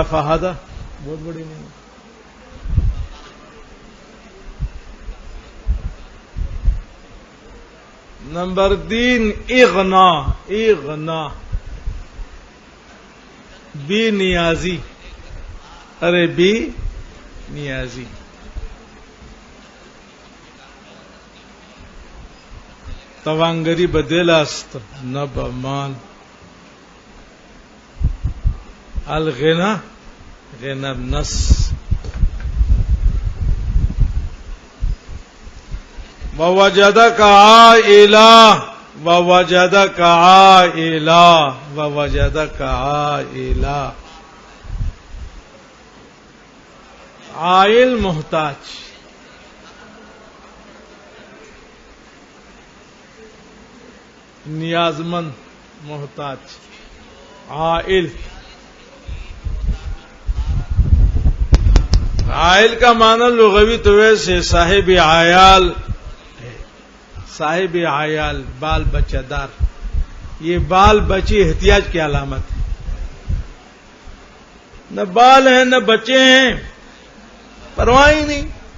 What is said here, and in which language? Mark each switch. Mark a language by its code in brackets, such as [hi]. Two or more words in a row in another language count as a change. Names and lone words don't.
[ur] فہدا بہت بڑی نعمت. نمبر 3 اغنا، بے نیازی. ارے بے نیازی. [fa] توانگری بدل است نه به مال. [ar] الغنا غنى النفس. ووجدك عائلا ووجدك عائلا ووجدك عائلا. [ur] عائل محتاج، نیازمند محتاج. عائل، عائل کا معنی لغوی تو ویسے صاحب عیال، صاحب عیال بال بچہ دار. یہ بال بچے احتیاج کی علامت ہے. نہ بال ہیں نہ بچے ہیں، پرواہ ہی نہیں.